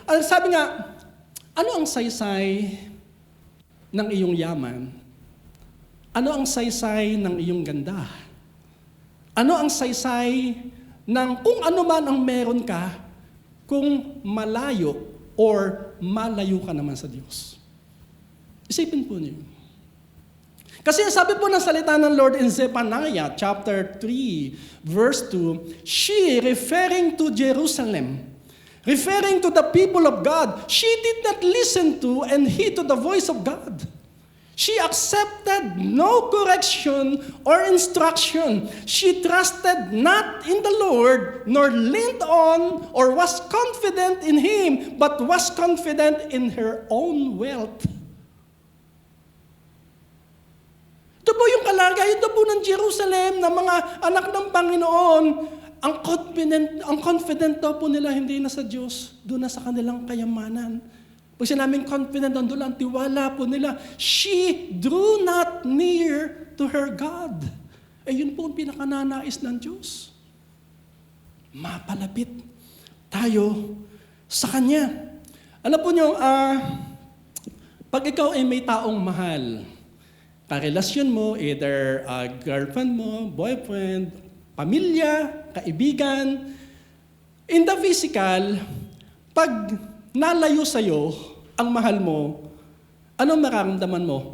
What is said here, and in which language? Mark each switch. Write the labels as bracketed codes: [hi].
[tl] Sabi nga, ano ang saysay ng iyong yaman? Ano ang saysay ng iyong ganda? Ano ang saysay ng kung ano man ang meron ka kung malayo or malayo ka naman sa Diyos? Isipin po niyo. Kasi sabi po ng salita ng Lord [en] in Zephaniah chapter 3 verse 2, she referring to Jerusalem, referring to the people of God, she did not listen to and heed to the voice of God. She accepted no correction or instruction. She trusted not in the Lord, nor leaned on or was confident in Him, but was confident in her own wealth. [tl] Ito po yung kalagayan ito po ng Jerusalem, ng mga anak ng Panginoon. Ang confident daw po nila hindi na sa Diyos, doon na sa kanilang kayamanan. Pag sinaming confident, doon lang, tiwala po nila. [en] She drew not near to her God. [tl] Yun po ang pinakananais ng Diyos. Mapalapit tayo sa Kanya. Alam po nyo, pag ikaw ay may taong mahal, karelasyon mo, either girlfriend mo, boyfriend, pamilya, kaibigan, [en] in the physical, [tl] pag nalayo sa'yo ang mahal mo, anong mararamdaman mo?